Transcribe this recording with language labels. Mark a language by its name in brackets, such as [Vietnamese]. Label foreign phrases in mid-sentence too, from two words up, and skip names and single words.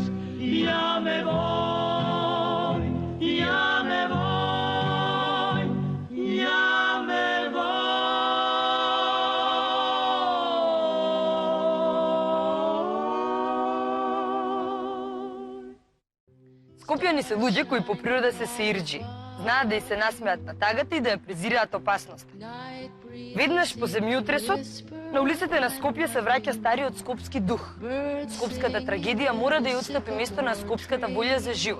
[Spanish] Ya me voy, ya me voy, ya me voy. [Macedonian] Скопјани се луѓе кои по природа се сеирџи. Знаат да и се насмеат на тагата и да ја презираат опасноста. Веднаш по земјотресот, на улиците на Скопје се враќа стариот скопски дух. Скопската трагедија мора да ја отстапи место на скопската волја за живот.